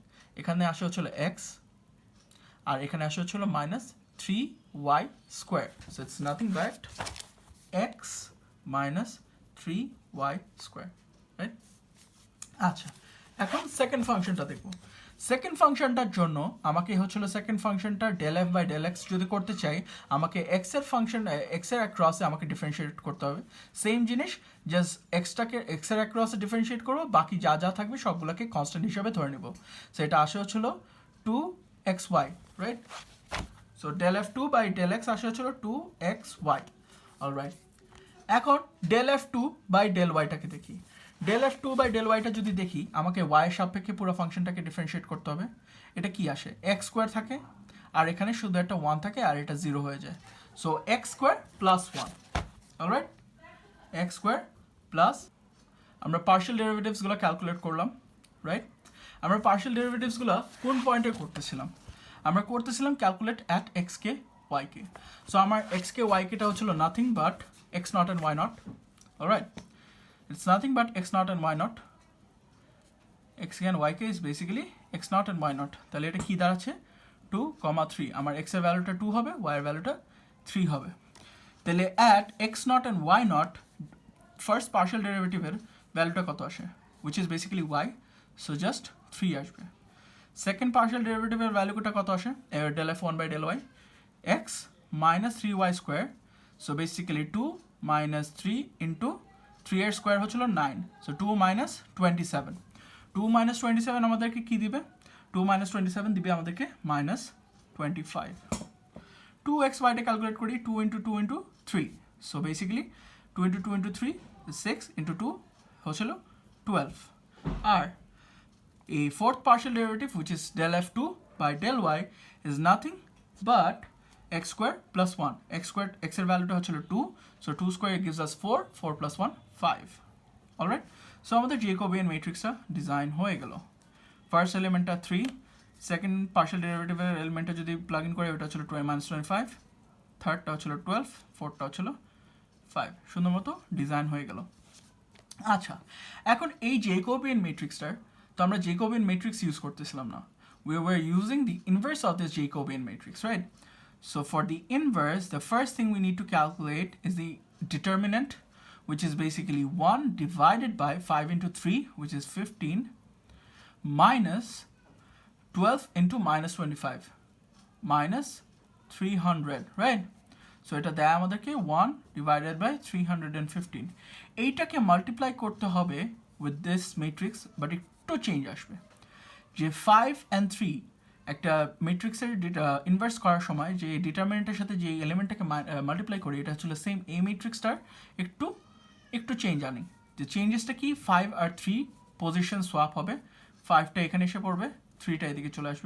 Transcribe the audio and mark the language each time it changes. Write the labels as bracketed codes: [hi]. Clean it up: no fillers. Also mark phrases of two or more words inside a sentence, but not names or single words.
[bn] এখানে আসে হচ্ছিল x, আর এখানে আসে হচ্ছিল -3y স্কোয়ার। [en] so it's nothing but x minus 3y square, right? [bn] আচ্ছা, এখন সেকেন্ড ফাংশনটা দেখবো। সেকেন্ড ফাংশনটার জন্য আমাকে হচ্ছিল সেকেন্ড ফাংশনটা [en] del f by del x [bn] যদি করতে চাই, আমাকে এক্স এর ফাংশন এক্স এর অ্যাক্রসে আমাকে ডিফারেন্সিয়েট করতে হবে। সেম জিনিস, জাস্ট এক্সটাকে এক্স এর অ্যাক্রসে ডিফারেন্সিয়েট করবো, বাকি যা যা থাকবে সবগুলোকে কনস্ট্যান্ট হিসাবে ধরে নেব। সো এটা আসে হচ্ছিল 2xy, রাইট? সো [en] del f2 by del x [bn] আসে হচ্ছিল 2xy, অলরাইট। এখন [en] del f2 by del y [bn] টাকে দেখি। [en] del f2 by del y [bn] টা যদি দেখি, আমাকে y এর সাপেক্ষে পুরো ফাংশনটাকে ডিফারেন্সিয়েট করতে হবে। এটা কি আসে? x স্কোয়ার থাকে, আর এখানে শুধু একটা 1 থাকে, আর এটা 0 হয়ে যায়। [en] so x square plus 1, alright? x square plus, [bn] আমরা [en] partial derivativesগুলো [bn] ক্যালকুলেট করলাম, রাইট? আমরা [en] partial derivativesগুলো [bn] কোন পয়েন্টে করতেছিলাম? আমরা করতেছিলাম [en] calculate at x k y k. সো আমার x k y kটা হচ্ছিল nothing but x0 and y0, alright? It's nothing but x0 and y0. x and yk is basically x0 and y0. [bn] তাহলে এটা কি দাঁড়াচ্ছে? 2, 3. আমার x এর ভ্যালুটা 2 হবে, y এর ভ্যালুটা 3 হবে। তাহলে [en] at x0 and y0 [bn] ফার্স্ট পার্শিয়াল ডেরিভেটিভের ভ্যালুটা কত আসে? [en] which is basically y, so just 3 আসবে। [bn] সেকেন্ড পার্শিয়াল ডেরিভেটিভের ভ্যালুটা কত আসে [en] del f 1 by del y x minus 3y square so basically 2 minus 3 into 3 [bn] এর স্কয়ার হচ্ছিল [en] 9 so 2 minus 27 2 minus 27 [bn] আমাদেরকে কি দিবে [en] 2 minus 27 [bn] দিবে আমাদেরকে [en] minus 25 2xy [bn] টা ক্যালকুলেট করি [en] 2 into 2 into 3 so basically 2 into 2 into 3 is 6 into 2 হচ্ছিল 12 আর a fourth partial derivative which is del f2 by del y is nothing but x square plus 1 x squared x [bn] এর ভ্যালুটা হচ্ছিল [en] 2 so 2 square gives us 4 [bn] 4 [en] plus 1 5 alright so [bn] আমাদের Jacobian matrixটা ডিজাইন হয়ে গেল [en] first elementটা [bn] 3 সেকেন্ড পার্শিয়াল ডেরিভেটিভের এলিমেন্টটা যদি [en] plug in [bn] করে ওটা হচ্ছিল 25 থার্ডটা হচ্ছিল 12 ফোর্থটা হচ্ছিল 5 সুন্দর মতো ডিজাইন হয়ে গেল আচ্ছা এখন এই [en] Jacobian matrixটার [bn] তো আমরা Jacobian matrix ইউজ করতেছিলাম না [en] we were using the inverse of this Jacobian matrix right so for the inverse the first thing we need to calculate is the determinant which is basically 1 divided by 5 into 3 which is 15 minus 12 into minus 25 minus 300 right so [bn] এটা দেয় আমাদেরকে [en] 1 divided by [bn] 315 এইটাকে মাল্টিপ্লাই করতে হবে [en] with this matrix but [bn] একটু চেঞ্জ আসবে যে 5 and 3 একটা ম্যাট্রিক্সের ইনভার্স করার সময় যে ডিটারমিনেন্টের সাথে যে এলিমেন্টটাকে মাল্টিপ্লাই করি এটা হচ্ছে সেম এই ম্যাট্রিক্সটার একটু চেঞ্জ আনি যে চেঞ্জেসটা কি 5 আর 3 [en] position swap [bn] হবে 5টা এখানে এসে পড়বে 3টা এদিকে চলে আসবে